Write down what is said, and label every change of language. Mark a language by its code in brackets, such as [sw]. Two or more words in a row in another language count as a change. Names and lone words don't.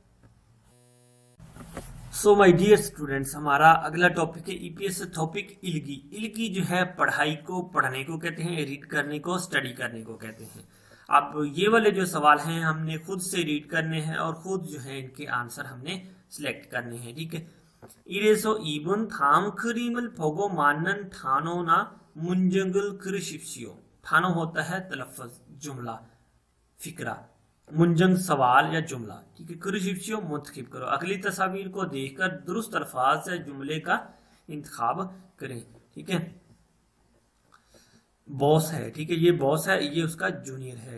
[en] so my dear students, [ur] ہمارا اگلا ٹاپک ہے [en] EPS topic [ur] इल्गी। इल्गी جو ہے پڑھائی کو پڑھنے کو کہتے ہیں، ریڈ کرنے کو اسٹڈی کرنے کو کہتے ہیں। اب یہ والے جو سوال ہیں ہم نے خود سے ریڈ کرنے ہیں اور خود جو ہے ان کے آنسر ہم نے سلیکٹ کرنے ہیں. ٹھیک ہے, [ko] 이래서 이번 다음 그림을 보고 맞는 단어나 문장을 그리십시오। [ur] 단어 ہوتا ہے تلفظ، جملہ، فقرہ، मुंजंग سوال یا جملہ। ٹھیک ہے، करिशिप्सियो منتخب کرو، اگلی تصویر کو دیکھ کر درست الفاظ یا جملے کا انتخاب کریں। ٹھیک ہے، باس ہے، ٹھیک ہے، یہ باس ہے، یہ اس کا جونیئر ہے.